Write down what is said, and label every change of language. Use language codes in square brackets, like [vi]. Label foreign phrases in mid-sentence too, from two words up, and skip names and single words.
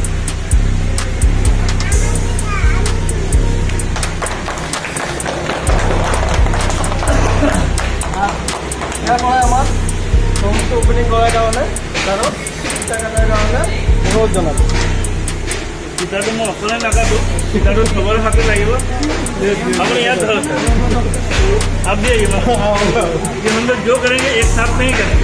[as] ইয়াৰ পৰাই আমাৰ শ্ব'ৰুমটো অপেনিং কৰাৰ কাৰণে ছাৰক চিন্তা কৰাৰ কাৰণে অনুৰোধ জনালোঁ। চিতাটো মই অকলে নাকাটো, চিতাটো চবৰে হাতে লাগিব। আপুনি ইয়াত ধৰক [hi] आप भी आइए। ये हम लोग जो करेंगे एक साथ नहीं करेंगे।